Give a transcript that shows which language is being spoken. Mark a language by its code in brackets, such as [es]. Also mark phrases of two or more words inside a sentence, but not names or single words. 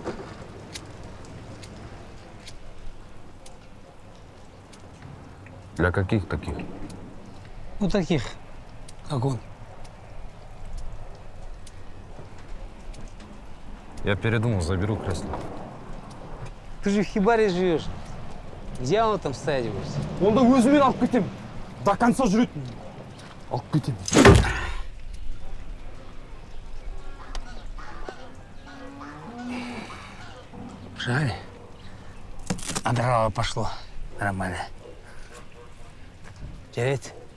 [ru] Для каких таких? Ну, таких, как он. Я передумал, заберу кресло. Ты же в хибаре живешь. Где он там стоять будет? [kk] Онда өзімен алып кетем. [ru] До конца [kk] жүретін. Алып кетем. [ru] Жаль. А дрова пошло. Нормально. Терять?